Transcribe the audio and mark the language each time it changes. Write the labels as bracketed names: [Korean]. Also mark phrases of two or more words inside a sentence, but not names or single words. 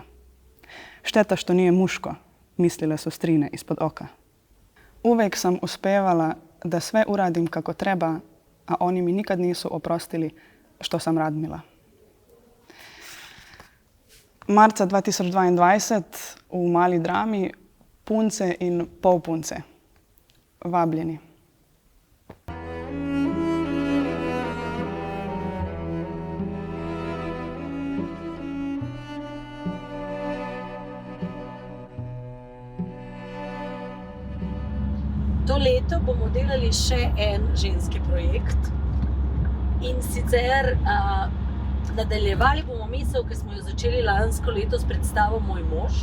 [Serbian] Šteta što nije muško, mislile su strine ispod oka. Uvek sam uspevala da sve uradim kako treba, a oni mi nikad nisu oprostili što sam Radmila. [Slovenian] Marca 2022 u Mali drami Punce in polpunce. Vabljeni. To leto bomo delali še en ženski projekt in sicer nadaljevali bomo misel, ki smo jo začeli lansko leto s predstavo Moj mož.